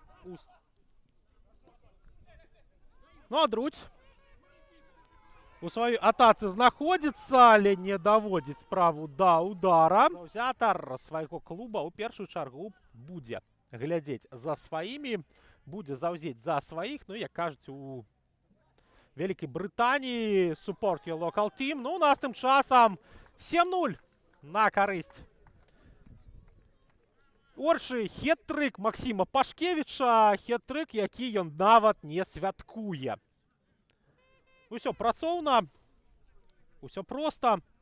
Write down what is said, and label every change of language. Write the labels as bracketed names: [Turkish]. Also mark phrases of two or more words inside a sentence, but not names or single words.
[Belarusian] Ну, а Друць у сваёй атацы знаходзіцца, але не даводзіць справу да удара. Заўзятар свайго клуба ў першую чаргу будзе глядзець за сваімі, будзе заўзець за сваіх. Ну, як кажуць у Вялікай Брытаніі, [English] support your local team. [Belarusian] Ну, у нас тым часам 7-0 на карысць Оршы. Хет-трык Максима Пашкевіча, хет-трык, які ён нават не святкуе. Усё працоўна, усё проста.